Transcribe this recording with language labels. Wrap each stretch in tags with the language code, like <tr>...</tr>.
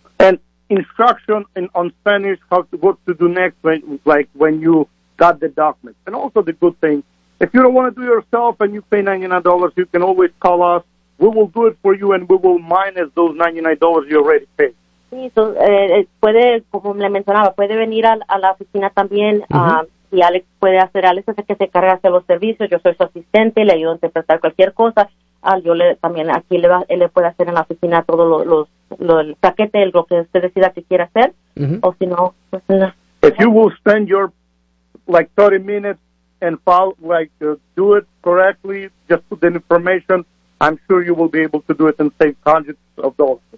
<en>And instruction on Spanish, what to do next, when you got the document. And also the good thing, if you don't want to do it yourself and you pay $99, you can always call us. We will do it for you and we will minus those $99 you already paid.</en> <es>Sí, so, puede, como le mencionaba, puede venir a la oficina también y Alex puede hacer, Alex es el que se carga de los servicios, yo soy su asistente, le ayudo a interpretar cualquier cosa, yo le también aquí le va, él le puede hacer en la oficina todo el paquete, lo que usted decida que quiera hacer, o si no, pues no.</es> <en>If you will spend your, 30 minutes and follow, do it correctly, just put the information, I'm sure you will be able to do it and save hundreds of dollars.</en>